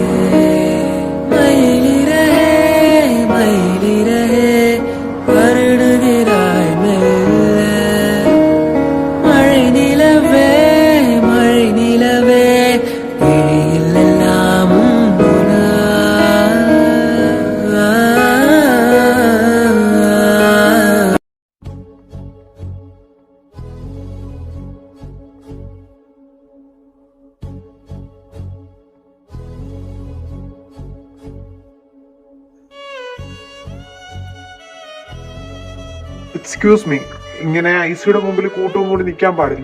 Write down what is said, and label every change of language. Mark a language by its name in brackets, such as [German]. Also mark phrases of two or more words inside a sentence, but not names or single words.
[Tamil] மயிலிரே மயிலிரே வருடுகிறாய் மெல்ல, மழை நிலவே மழை நிலவே விழியில் எல்லாம் [English] Excuse me, [Malayalam] ഇങ്ങനെ ഐസിയുടെ മുമ്പിൽ കൂട്ടവും കൂടി നിൽക്കാൻ പാടില്ല.